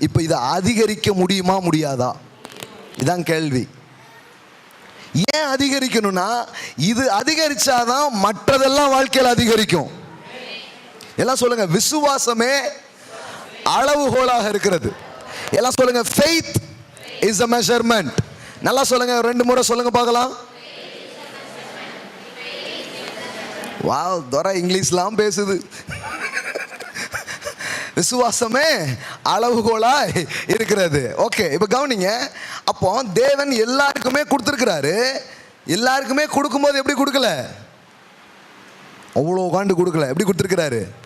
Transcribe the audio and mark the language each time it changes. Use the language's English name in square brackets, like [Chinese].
[Tamil] இப்போ இதை அதிகரிக்க முடியுமா முடியாதா? இதான் கேள்வி. ஏன் அதிகரிக்கணும்னா, இது அதிகரிச்சாதான் மற்றதெல்லாம் வாழ்க்கையில் அதிகரிக்கும். எல்லாம் சொல்லுங்க, விசுவாசமே அளவுகோலாக இருக்கிறது. எல்லாம் சொல்லுங்க, [English] faith is a measurement. [Tamil] நல்லா சொல்லுங்க, 2 முறை சொல்லுங்க பார்க்கலாம். வாவ், துரை இங்கிலீஷ்லாம் பேசுது. விசுவாசமே அளவுகோலாய் இருக்கிறது. ஓகே, இப்போ கவனிங்க. அப்போ தேவன் எல்லாருக்குமே கொடுத்துருக்கிறாரு. எல்லாருக்குமே கொடுக்கும்போது எப்படி கொடுக்கல? அவ்வளோ காண்டு கொடுக்கல. எப்படி கொடுத்துருக்கிறாரு?